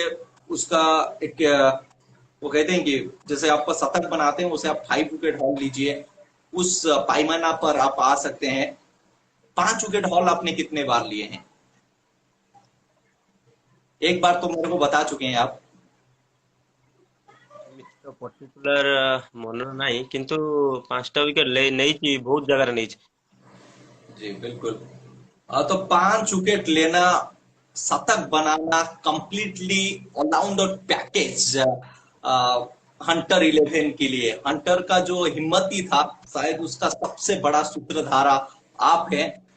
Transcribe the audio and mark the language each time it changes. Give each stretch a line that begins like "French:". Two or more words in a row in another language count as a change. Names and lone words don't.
Hindi: उसका एक वो कहते हैं कि जैसे आप शतक बनाते हैं, उसे आप 5
English: wicket haul
Hindi: लीजिए, उस पैमाना पर आप आ सकते हैं। 5
English: wicket haul
Hindi: आपने कितने बार लिए हैं? एक बार तो मेरे को बता चुके हैं आप।
Odia: ଏମିତି ତ ପର୍ଟିକୁଲାର ମନେ ନାହିଁ, କିନ୍ତୁ 5ଟା ୱିକେଟ ନେଇଛି, ବହୁତ ଜାଗାରେ ନେଇଛି।
Hindi: जी बिल्कुल। तो 5 विकेट लेना, शतक बनाना,
English: completely allrounder package
Hindi: हंटर 11 के लिए। हंटर का जो हिम्मती था, शायद उसका सबसे बड़ा सूत्रधारा आप हैं।